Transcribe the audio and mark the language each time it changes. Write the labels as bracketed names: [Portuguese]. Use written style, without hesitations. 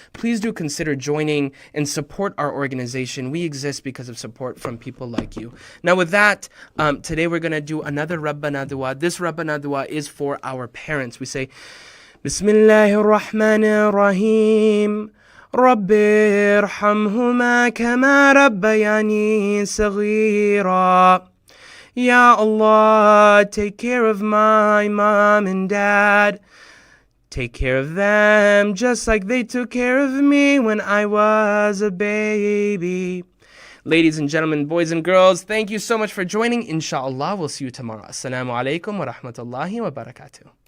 [English] Please do consider joining and support our organization. We exist because of support from people like you. Now with that, today we're going to do another Rabbana dua. This Rabbana dua is for our parents. We say, Bismillahir Rahmanir Rahim. [Arabic] رب ارحمهما كما ربياني صغيرا. [English] Ya Allah, take care of my mom and dad. Take care of them just like they took care of me when I was a baby. Ladies and gentlemen, boys and girls, thank you so much for joining. Inshallah, we'll see you tomorrow. Assalamu alaikum wa rahmatullahi wa barakatuh.